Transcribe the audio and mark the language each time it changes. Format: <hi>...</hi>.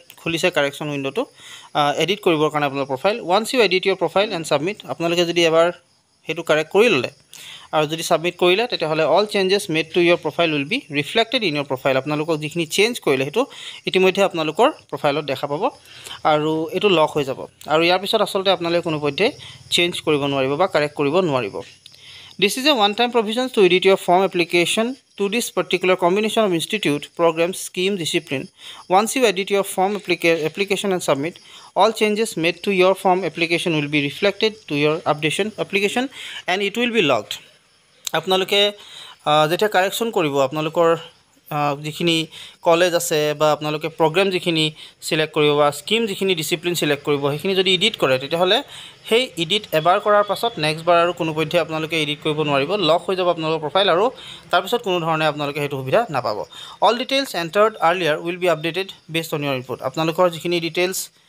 <as>খুলিছে correction উইণ্ডটো edit কৰিবৰ কাৰণে আপোনাৰ profile</as> <en>once you edit your profile and submit</en> <as>আপোনালোকে যদি এবাৰ সেইটো কাৰেক্ট কৰি ল'লে আৰু যদি ছাবমিট কৰিলে তেতিয়াহ'লে</as> <en>all changes made to your profile</en> <as>will be reflected in your profile আপোনালোকক যিখিনি চেঞ্জ কৰিলে সেইটো ইতিমধ্যে আপোনালোকৰ প্ৰফাইলত দেখা পাব আৰু এইটো লক হৈ যাব আৰু ইয়াৰ পিছত আচলতে আপোনালোকে কোনোপধ্যে চেঞ্জ কৰিব নোৱাৰিব বা কাৰেক্ট কৰিব নোৱাৰিব</as> <en>This is a one-time provision to edit your form application to this particular combination of institute, program, scheme, discipline. Once you edit your form application and submit, all changes made to your form application will be reflected to your updation application and it will be logged.</en> <as>আপোনালোকে যেতিয়া correction কৰিব আপোনালোকৰ যিখিনি college আছে বা আপোনালোকে programme যিখিনি select কৰিব বা স্কিম যিখিনি ডিসিপ্লিন সিলেক্ট কৰিব সেইখিনি যদি এডিট কৰে তেতিয়াহ'লে সেই এডিট এবাৰ কৰাৰ পাছত নেক্সট বাৰ আৰু কোনোপধ্যে আপোনালোকে এডিট কৰিব নোৱাৰিব লক হৈ যাব আপোনালোকৰ প্ৰফাইল আৰু তাৰপিছত কোনো ধৰণে আপোনালোকে সেইটো সুবিধা নাপাব</as> <en>all details entered earlier will be updated based on your input</en> <as>আপোনালোকৰ যিখিনি ডিটেইলছ</as>